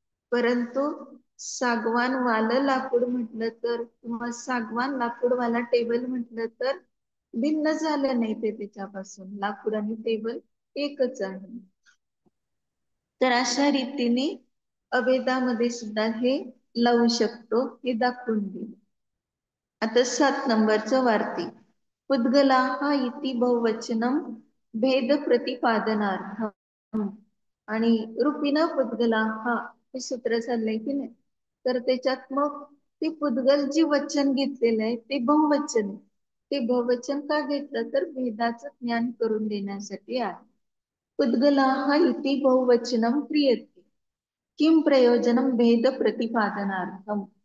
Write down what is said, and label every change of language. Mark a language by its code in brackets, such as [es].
[mr] परंतु सागवान वालं लाकूड म्हटलं तर किंवा सागवान लाकूडवाला टेबल म्हटलं तर भिन्न झालं नाही ते त्याच्यापासून. लाकूड आणि टेबल एकच आहे. तर अशा रीतीने अभेदामध्ये सुद्धा हे लावू शकतो, हे दाखवून दिले. आता 7 नंबरचं वार्तिक. [sa] पुद्गलाः इति बहुवचनम भेद प्रतिपादनार्थम. [mr] आणि रूपिण पुद्गलाः हे सूत्र चाललंय की नाही, तर त्याच्यात मग ते पुद्गल जे वचन घेतलेलं आहे ते बहुवचन आहे. ते बहुवचन का घेतलं तर भेदाचं ज्ञान करून देण्यासाठी आहे. [sa] पुद्गलाः इति बहुवचनम क्रियते किम प्रयोजनम भेद प्रतिपादनार्थम.